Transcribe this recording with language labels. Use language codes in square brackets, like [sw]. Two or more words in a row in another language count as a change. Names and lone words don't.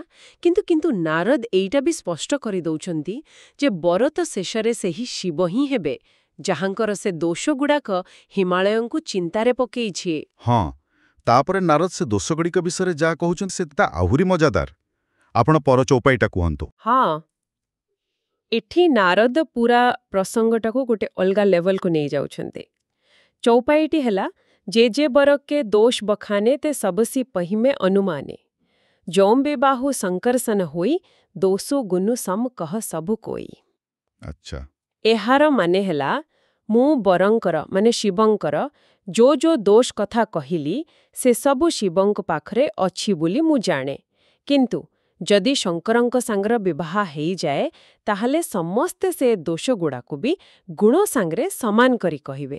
[or] କିନ୍ତୁ ନାରଦ ଏଇଟା ବି ସ୍ପଷ୍ଟ କରିଦଉଛନ୍ତି ଯେ ବର ତ ଶେଷରେ ସେହି ଶିବ ହିଁ ହେବେ, ଯାହାଙ୍କର ସେ ଦୋଷଗୁଡ଼ାକ ହିମାଳୟଙ୍କୁ ଚିନ୍ତାରେ ପକେଇଛି। ହଁ, ତାପରେ ନାରଦ ସେ ଦୋଷଗୁଡ଼ିକ ବିଷୟରେ ଯାହା କହୁଛନ୍ତି ସେଟା ଆହୁରି ମଜାଦାର। ଆପଣ ପର ଚୌପାଇଟା କୁହନ୍ତୁ। ହଁ, ଏଠି ନାରଦ ପୁରା ପ୍ରସଙ୍ଗଟାକୁ ଗୋଟେ ଅଲଗା ଲେଭଲକୁ ନେଇଯାଉଛନ୍ତି। ଚୌପାଇଟି ହେଲା, [awa] जे बर के दोष बखाने ते सबसी पहिमे अनुमाने जौम बेबाहु संकरसन होई दोषो गुनु सम कह सबु कोई। [or] ଆଚ୍ଛା। ଏହାର ମାନେ ହେଲା, ମୁଁ ବରଙ୍କର ମାନେ ଶିବଙ୍କର ଯୋ ଦୋଷ କଥା କହିଲି ସେ ସବୁ ଶିବଙ୍କ ପାଖରେ ଅଛି ବୋଲି ମୁଁ ଜାଣେ, କିନ୍ତୁ ଯଦି ଶଙ୍କରଙ୍କ ସାଙ୍ଗର ବିବାହ ହେଇଯାଏ ତାହେଲେ ସମସ୍ତେ ସେ ଦୋଷଗୁଡ଼ାକୁ ବି ଗୁଣ ସାଙ୍ଗରେ ସମାନ କରି କହିବେ।